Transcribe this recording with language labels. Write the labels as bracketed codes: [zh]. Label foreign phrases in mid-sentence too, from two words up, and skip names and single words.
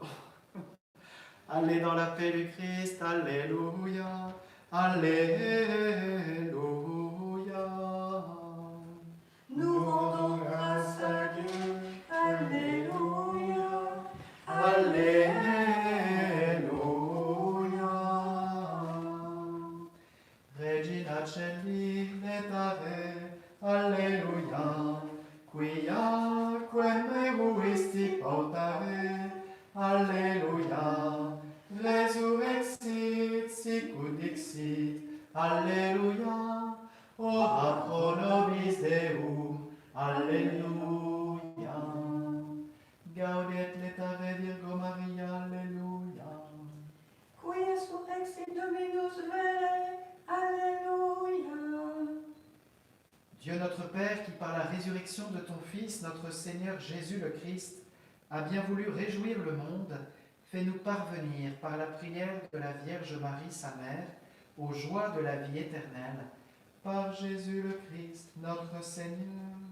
[fr] Allez dans la paix du Christ, alléluia, alléluia. Nous rendons grâce à Dieu. Alléluia. Alléluia. [la] Regina Celi letare, Alleluia. Quiaque meruisti portare, Alleluia. Resurrexit sicut dixit, Alleluia. Ora pro nobis Deum, Alleluia. Gaudet letare Virgo Maria, Alleluia. Quia surrexit Dominus vere. [fr] Alléluia. Dieu notre Père, qui par la résurrection de ton Fils, notre Seigneur Jésus le Christ, a bien voulu réjouir le monde, fais-nous parvenir par la prière de la Vierge Marie, sa mère, aux joies de la vie éternelle, par Jésus le Christ, notre Seigneur.